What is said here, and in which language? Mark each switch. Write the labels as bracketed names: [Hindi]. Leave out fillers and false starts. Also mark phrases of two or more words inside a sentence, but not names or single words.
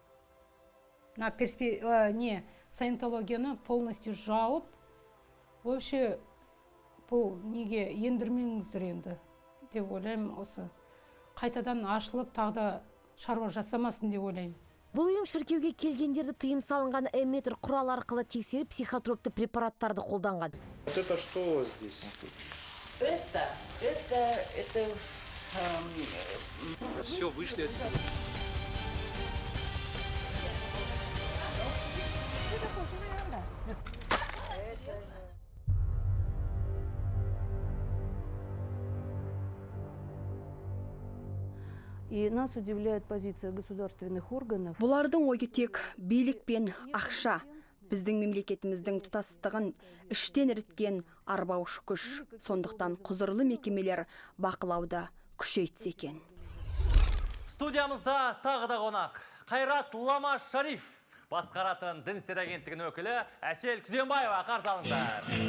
[Kazakh] Саентологияны полностью жауып, вообще бұл неге ендірмеңіздер енді деп ойлаймын. Осы қайтадан ашылып, тағда шаруа жасамасын деп ойлаймын. Бұл ұйым шіркеуге келгендерді тыйым салынған эмметр құрал арқылы тексеріп, психотропты препараттарды қолданған. [Russian] Это что здесь? Это Все, вышли. И нас удивляет позиция государственных органов. [Kazakh] Бұлардың ойы тек билік пен ақша. Біздің мемлекетіміздің тұтастығын іштен іріткен арбаушы күш. Сондықтан құзырлы мекемелер бақылауда күшейтсе екен. Студиямызда тағы да қонақ. Қайрат Лама Шариф басқаратын дін істер агенттігінің өкілі Әсел Күзембаева қарсы алыңыздар.